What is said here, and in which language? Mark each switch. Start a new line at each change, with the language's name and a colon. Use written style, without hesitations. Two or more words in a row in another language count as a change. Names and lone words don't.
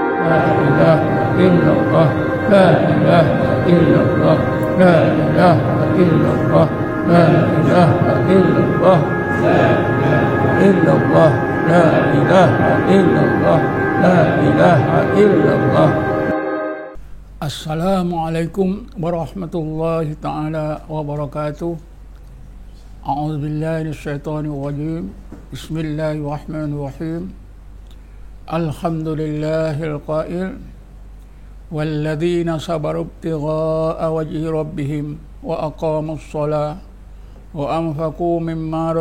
Arabic: إله إلا الله، لا إله إلا الله، لا إله إلا الله، لا إله إلا الله، لا إله إلا الله، لا إله إلا الله، لا إله إلا الله. السلام عليكم ورحمة الله تعالى وبركاته. أعوذ بالله من الشيطان الرجيم. بسم الله الرحمن الرحيم. الحمد لله القائل والذين صبروا ابتغاء وجه ربهم وأقاموا الصلاة وأنفقوا مما